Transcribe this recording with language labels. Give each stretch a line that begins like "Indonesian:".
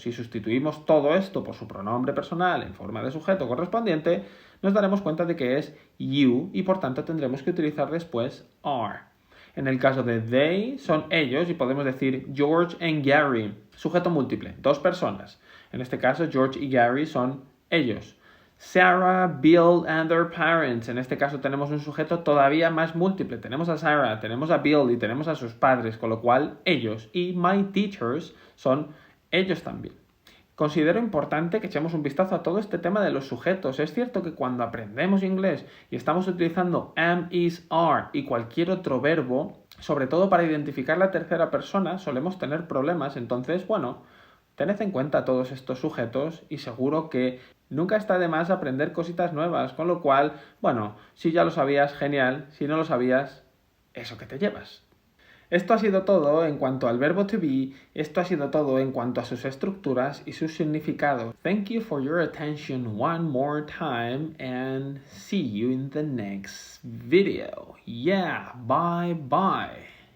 Spanish: Si sustituimos todo esto por su pronombre personal en forma de sujeto correspondiente, nos daremos cuenta de que es you y por tanto tendremos que utilizar después are. En el caso de they, son ellos y podemos decir George and Gary. Sujeto múltiple, dos personas. En este caso, George y Gary son ellos.
English: Sarah, Bill and their parents.
Spanish: En este caso tenemos un sujeto todavía más múltiple. Tenemos a Sarah, tenemos a Bill y tenemos a sus padres, con lo cual ellos. Y
English: my teachers
Spanish: son ellos también. Considero importante que echemos un vistazo a todo este tema de los sujetos. Es cierto que cuando aprendemos inglés y estamos utilizando am, is, are y cualquier otro verbo, sobre todo para identificar la tercera persona, solemos tener problemas. Entonces, bueno, tened en cuenta todos estos sujetos y seguro que nunca está de más aprender cositas nuevas, con lo cual, bueno, si ya lo sabías, genial, si no lo sabías, eso que te llevas. Esto ha sido todo en cuanto al verbo to be, esto ha sido todo en cuanto a sus estructuras y sus significados.
English: Thank you for your attention one more time and see you in the next video. Yeah, bye bye.